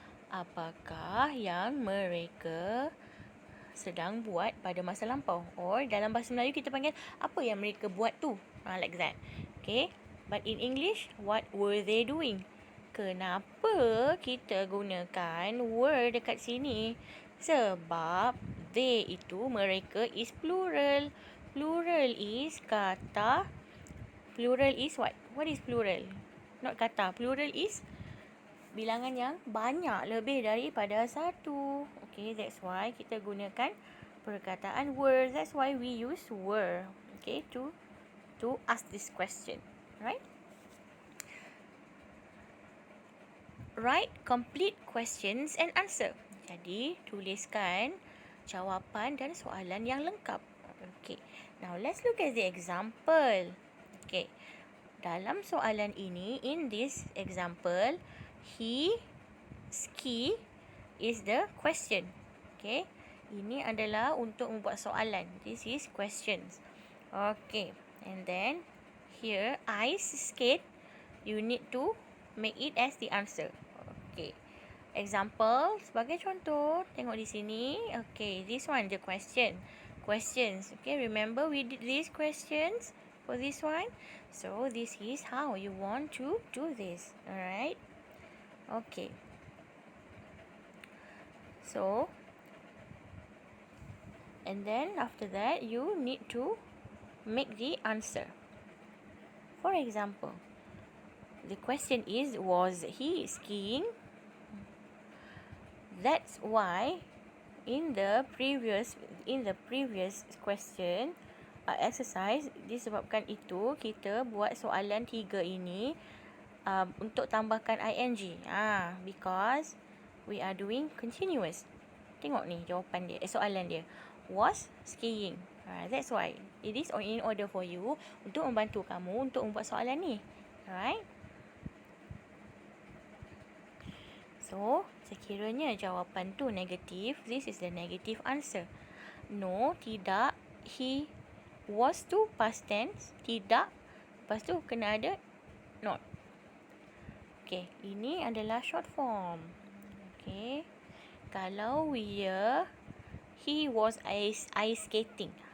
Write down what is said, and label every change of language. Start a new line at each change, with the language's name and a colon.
Malay: Apakah yang mereka sedang buat pada masa lampau? Or dalam bahasa Melayu kita panggil apa yang mereka buat tu?
English: Like that. Okay. But in English, what were they doing?
Malay: Kenapa kita gunakan were dekat sini? Sebab they itu mereka
English: is plural. Plural is kata. Plural is what? What is plural? Not kata.
Malay: Plural is bilangan yang banyak, lebih daripada satu.
English: Okay, that's why
Malay: kita gunakan perkataan
English: were. That's why we use were. Okay, to ask this question. Right? Write complete questions and answer.
Malay: Jadi, tuliskan jawapan dan soalan yang lengkap. Okay.
English: Now, let's look at the example. Okay.
Malay: Dalam soalan ini,
English: in this example, he ski is the question. Okay.
Malay: Ini adalah untuk membuat soalan.
English: This is questions. Okay. And then, here, ice skate, you need to make it as the answer. Okay. Example,
Malay: sebagai contoh, tengok di sini.
English: Okay, this one, the question. Questions. Okay, remember we did these questions for this one. So, this is how you want to do this. Alright? Okay. So, and then after that, you need to make the answer. For example, the question is, was he skiing? That's why in the previous question exercise,
Malay: disebabkan itu kita buat soalan 3 ini untuk tambahkan ing.
English: Because we are doing continuous.
Malay: Tengok ni jawapan dia, soalan dia.
English: Was skiing. That's why it is in order for you
Malay: untuk membantu kamu untuk membuat soalan ni.
English: Alright. So,
Malay: sekiranya jawapan tu negatif,
English: this is the negative answer.
Malay: No, tidak.
English: He was
Malay: tu past tense. Tidak. Lepas tu kena ada not.
English: Okay,
Malay: ini adalah
English: short form. Okay.
Malay: Kalau
English: he was ice skating.